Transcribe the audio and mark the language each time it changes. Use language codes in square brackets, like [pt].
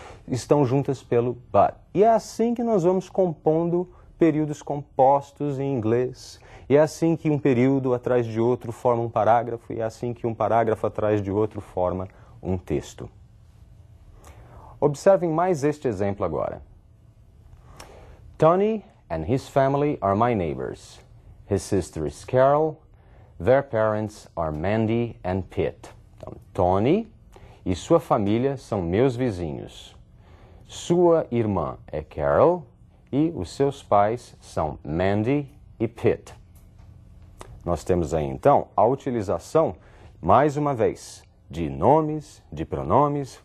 [pt] Estão juntas pelo but. E é assim que nós vamos compondo períodos compostos em inglês. E é assim que um período atrás de outro forma um parágrafo, e é assim que um parágrafo atrás de outro forma um texto. Observem mais este exemplo agora. [en] Tony and his family are my neighbors. His sister is Carol. Their parents are Mandy and Pete. [pt] Então, Tony e sua família são meus vizinhos. Sua irmã é Carol e os seus pais são Mandy e Pete. Nós temos aí, então, a utilização, mais uma vez, de nomes, de pronomes.